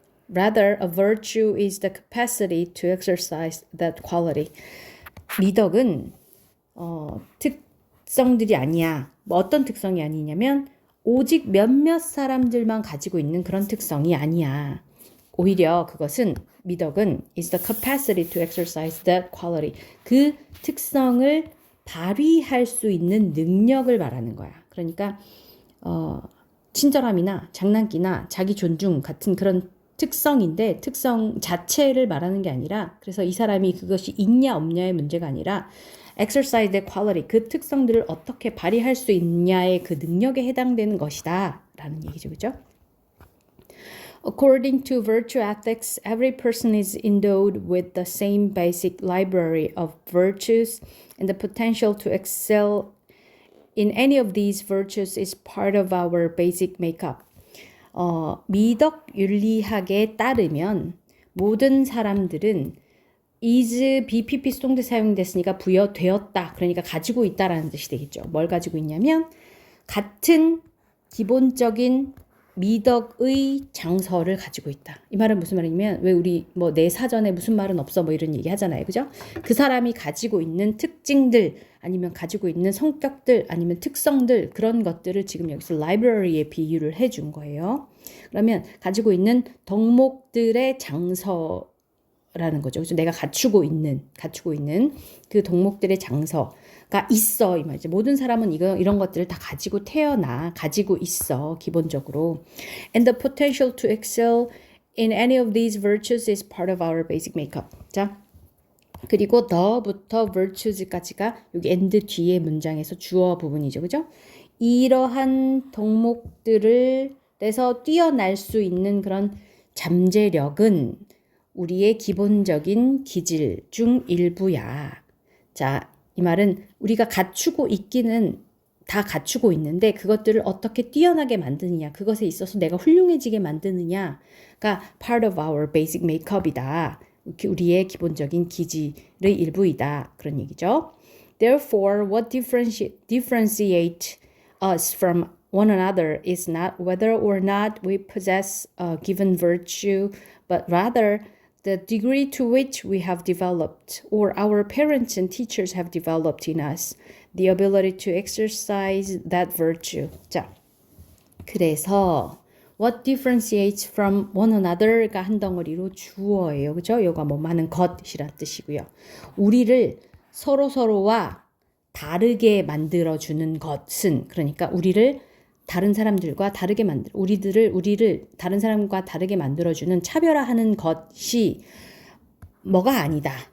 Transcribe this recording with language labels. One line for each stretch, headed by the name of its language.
English: Rather, a virtue is the capacity to exercise that quality.
Korean: 미덕은 특성들이 아니야. 뭐 어떤 특성이 아니냐면 오직 몇몇 사람들만 가지고 있는 그런 특성이 아니야. 오히려 그것은 미덕은
English: is the capacity to exercise that quality.
Korean: 그 특성을 발휘할 수 있는 능력을 말하는 거야. 그러니까 친절함이나 장난기나 자기 존중 같은 그런 특성인데 특성 자체를 말하는 게 아니라 그래서 이 사람이 그것이 있냐 없냐의 문제가 아니라
English: exercise the quality
Korean: 그 특성들을 어떻게 발휘할 수 있냐의 그 능력에 해당되는 것이다 라는 얘기죠. 그죠?
English: According to virtue ethics, every person is endowed with the same basic library of virtues and the potential to excel in any of these virtues is part of our basic makeup.
Korean: 미덕 윤리학에 따르면 모든 사람들은 is BPP 수동태 사용됐으니까 부여되었다. 그러니까 가지고 있다라는 뜻이 되겠죠. 뭘 가지고 있냐면 같은 기본적인 미덕의 장서를 가지고 있다. 이 말은 무슨 말이냐면 왜 우리 뭐 내 사전에 무슨 말은 없어 뭐 이런 얘기 하잖아요. 그죠? 그 사람이 가지고 있는 특징들 아니면 가지고 있는 성격들 아니면 특성들 그런 것들을 지금 여기서 라이브러리에 비유를 해준 거예요. 그러면 가지고 있는 덕목들의 장서라는 거죠. 그래서 내가 갖추고 있는 그 덕목들의 장서가 있어 이 말이죠. 모든 사람은 이런 것들을 다 가지고 태어나 가지고 있어 기본적으로.
English: And the potential to excel in any of these virtues is part of our basic makeup.
Korean: 자, 그리고 the부터 virtues까지가 여기 and 뒤에 문장에서 주어 부분이죠, 그죠? 이러한 덕목들에서 뛰어날 수 있는 그런 잠재력은 우리의 기본적인 기질 중 일부야. 자, 이 말은 우리가 갖추고 있기는 다 갖추고 있는데 그것들을 어떻게 뛰어나게 만드느냐, 그것에 있어서 내가 훌륭해지게 만드느냐가
English: part of our basic makeup
Korean: 이다. 우리의 기본적인 기질의 일부이다. 그런 얘기죠.
English: Therefore, what differentiate us from one another is not whether or not we possess a given virtue, but rather the degree to which we have developed or our parents and teachers have developed in us the ability to exercise that virtue.
Korean: 자, 그래서
English: what differentiates from one another
Korean: 가 한 덩어리로 주어예요. 그죠? 요가 뭐 많은 것이란 뜻이고요. 우리를 서로서로와 다르게 만들어주는 것은 그러니까 우리를 다른 사람들과 다르게 우리를 다른 사람과 다르게 만들어주는 차별화하는 것이 뭐가 아니다.